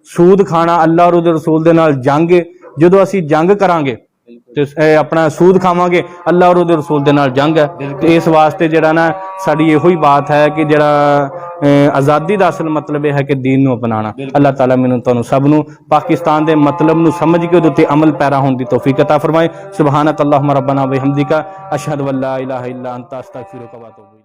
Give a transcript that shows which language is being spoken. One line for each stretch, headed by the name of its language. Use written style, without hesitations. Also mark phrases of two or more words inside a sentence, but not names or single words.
Punjabi: ਸੂਦ ਖਾਣਾ, ਅੱਲਾਹ ਔਰ ਉਹਦੇ ਰਸੂਲ ਦੇ ਨਾਲ ਜੰਗ, ਜਦੋਂ ਅਸੀਂ ਜੰਗ ਕਰਾਂਗੇ ਤੇ ਇਹ ਆਪਣਾ ਸੂਦ ਖਾਵਾਂਗੇ, ਅੱਲਾਹ ਔਰ ਉਹਦੇ ਰਸੂਲ ਦੇ ਨਾਲ ਜੰਗ ਹੈ। ਤੇ ਇਸ ਵਾਸਤੇ ਜਿਹੜਾ ਨਾ ਸਾਡੀ ਇਹੋ ਹੀ ਬਾਤ ਹੈ ਕਿ ਜਿਹੜਾ ਆਜ਼ਾਦੀ ਦਾ ਅਸਲ ਮਤਲਬ ਇਹ ਹੈ ਕਿ ਦੀਨ ਨੂੰ ਅਪਣਾਉਣਾ। ਅੱਲਾਹ ਤਾਲਾ ਮੈਨੂੰ ਤੁਹਾਨੂੰ ਸਭ ਨੂੰ ਪਾਕਿਸਤਾਨ ਦੇ ਮਤਲਬ ਨੂੰ ਸਮਝ ਕੇ ਉਹਦੇ ਉੱਤੇ ਅਮਲ ਪੈਰਾ ਹੋਣ ਦੀ ਤੌਫੀਕ ਅਤਾ ਫਰਮਾਏ।
Arabic: سبحانك اللهم ربنا وبحمدك أشهد أن لا إله إلا أنت أستغفرك وأتوب إليك.